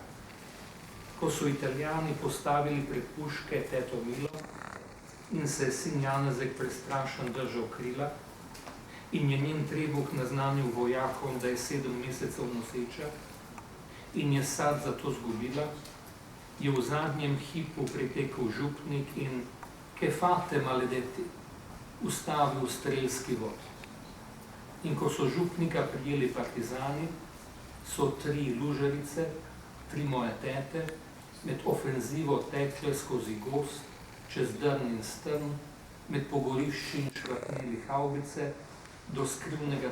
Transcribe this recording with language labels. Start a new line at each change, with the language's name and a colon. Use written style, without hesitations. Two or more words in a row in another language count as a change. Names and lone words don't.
Slovenian: Ko so Italijani postavili pred puške teto Milo in se je sin Janezek prestrašen držal krila in je njen trebuh naznanil vojakom, da je 7 mesecev noseča in je sad za to zgubila, je v zadnjem hipu pritekel župnik in
Italian: "Che fate, maledetti?"
Slovenian: ustavil strelski vod. In ko so župnika prijeli partizani, so 3 lužerice, 3 moje tete, med ofenzivo tekle skozi gozd, čez drn in strn, med pogorišči in švrtnili havbice, do skrivnega